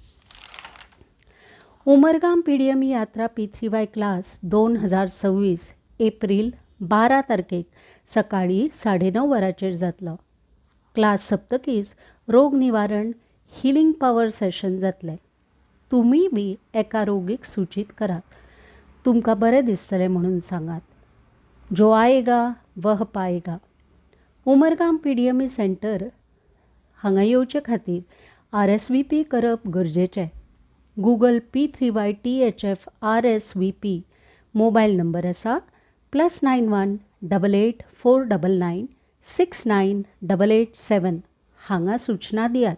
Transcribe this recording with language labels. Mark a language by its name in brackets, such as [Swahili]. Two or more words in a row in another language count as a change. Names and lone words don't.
[Konkani] उमरगाम पीडीएमी यात्रा पी3वाय क्लास 2026 एप्रिल 12 तारखेक सकाळी 9:30 वरांचेर जातलो. क्लास सप्तकीच रोग निवारण [English] healing power session [Konkani] जातलें. तुमी बी एका रोगीक सूचित करात. तुमकां बरें दिसतलें म्हणून सांगात. [Hindi] जो आएगा वह पाएगा. [Konkani] उमरगाम पीडीएमी सेंटर हांगा येवचे खातीर RSVP करप गरजेचें. गूगल P3Y THF RSVP [English] mobile number [Konkani] आसा +91 88 499 69 हांगा सूचना दियात.